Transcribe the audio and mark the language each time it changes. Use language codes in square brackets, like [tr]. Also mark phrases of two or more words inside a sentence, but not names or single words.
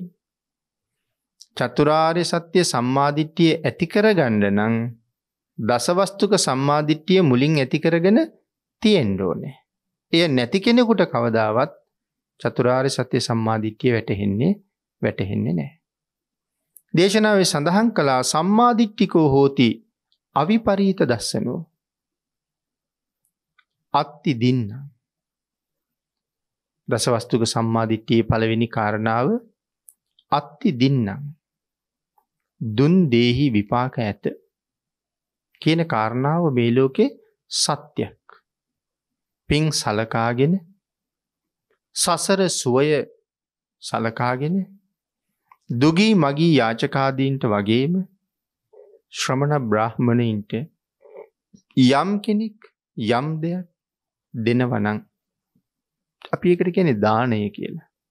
[si] චතුරාර්ය සත්‍ය සම්මාදිට්ඨිය ඇති කරගන්න නම් දසවස්තුක සම්මාදිට්ඨිය මුලින් ඇති කරගෙන තියෙන්න ඕනේ. එය නැති කෙනෙකුට කවදාවත් චතුරාර්ය සත්‍ය සම්මාදිට්ඨිය වැටහෙන්නේ නැහැ. දේශනාවේ සඳහන් කළා [pi] සම්මාදිට්ඨිකෝ හෝති අවිපරීත දස්සනෝ අත්ති දින්න. [si] දසවස්තුක සම්මාදිට්ඨියේ පළවෙනි කාරණාව [pi] අත්ති දින්නම්, [si] දුන් දේහි විපාක ඇත කියන කාරණාව මේ ලෝකේ සත්‍යයක්. පින් සලකාගෙන, සසර සුවය සලකාගෙන, දුගී මගී යාචකාදීන්ට වගේම ශ්‍රමණ බ්‍රාහ්මණයින්ට යම් කෙනෙක් යම් දෙයක් දෙනවා නම් අපි ඒකට කියන්නේ දානය කියලා.